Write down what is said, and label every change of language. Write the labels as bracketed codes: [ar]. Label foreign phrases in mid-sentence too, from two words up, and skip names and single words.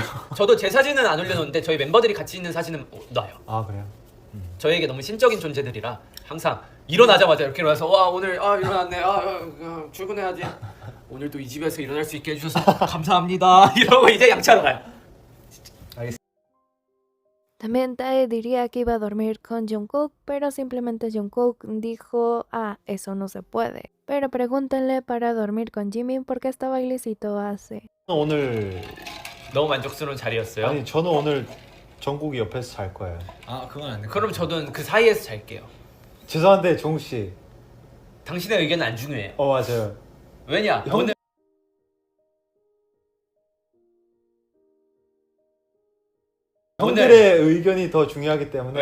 [ko] 저도 제 사진은 안 올려놓는데 저희 멤버들이 같이 있는 사진은 놔요. 아 그래요? 저에게 너무 신적인 존재들이라 항상 일어나자마자 이렇게 일어나서 와 오늘 일어났네 출근해야지 오늘도 이 집에서 일어날 수 있게 해주셔서 감사합니다 이러고 이제 양치하러 가요. [es] También Tae diría que iba a dormir con Jungkook, pero simplemente Jungkook dijo, eso no se puede. Pero pregúntenle para dormir con Jimin porque este bailecito hace. [ko] 오늘 너무 만족스러운 자리였어요. 아니 저는 오늘 정국이 옆에서 잘 거예요. 그건 안 돼. 그럼 저는 그 사이에서 잘게요. 죄송한데 정국 씨. 당신의 의견은 안 중요해요. 맞아요. 왜냐 형- 오늘 형들의 의견이 더 중요하기 때문에.